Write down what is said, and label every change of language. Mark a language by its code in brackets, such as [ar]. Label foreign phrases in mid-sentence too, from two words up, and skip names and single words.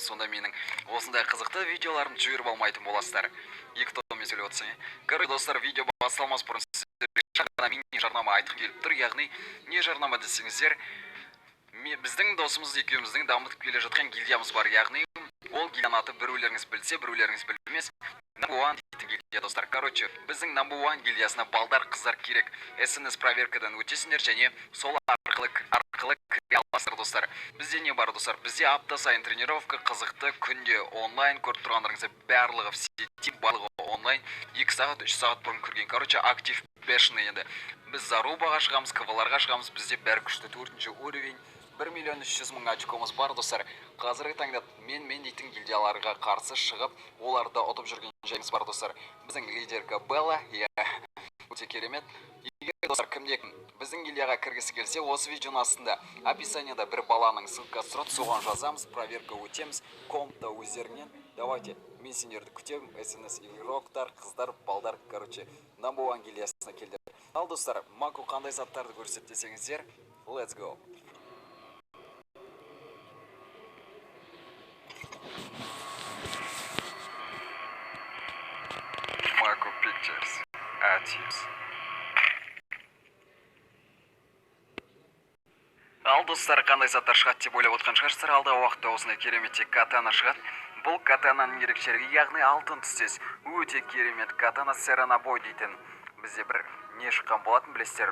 [kk] Сонда менің осындай қызықты видеоларымды жіберіп алмайтын боласыздар. Екі топымен сөйлеп отырсың. Короче, достар, видео басталмас бұрын сіздерге шағына мини жарнама айтқым келіп тұр. Яғни не жарнама десеңіздер, біздің досымыз екеуміздің дамытып келе жатқан гильдиямыз бар. Яғни ол гильдияның аты біреулеріңіз білсе, біреулеріңіз білмес. [en] Number one [kk] дейтін гильдия достар. Короче, біздің [en] number one [kk] гильдиясына балдар қыздар керек. СНС проверкадан өтесіңдер және сол арқылы кіре аласыздар достар. Бізде не бар достар? Бізде апта сайын тренировка, қызықты күнде онлайн көріп тұрғандарыңызда барлығы [ru] в сети, [kk] барлығы онлайн 2 сағат 3 сағат бұрын кірген. Короче, [ru] актив бешеный [kk] енді. Біз Зарубаға шығамыз, КВ-ларға шығамыз. Бізде бәрі күшті 4-ші уровень. 1.300.000 очкомыз бар достар. Қазіргі таңда мен дейтін гильдияларға қарсы шығып, оларды ұтып жүрген жайымыз бар достар. Біздің лидерка Белла, өте керемет. Егер достар кімде біздің гильдияға кіргісі келсе, осы видеоның астында описанияда бір баланың ссылкасы тұрады, соған жазамыз, проверка өтеміз, компта өздерінен. Давайте, мен сендерді күтемін, СНС игроктар, қыздар, балдар, короче, [en] number one [kk] гильдиясына келдер. Ал достар, Маку қандай заттарды көрсет десеңіздер, [en] let's go. [kk] Маку Pictures, Atius. Ал достар, қандай заттар шығады деп ойлап отқан шығарсыздар. Алдағы уақытта осындай керемет катана шығады. Бұл катананың ерекшелігі, яғни алтын түстес. Өте керемет катана Серанабой дейтін. Бізде бір не шыққан болатын білесіздер.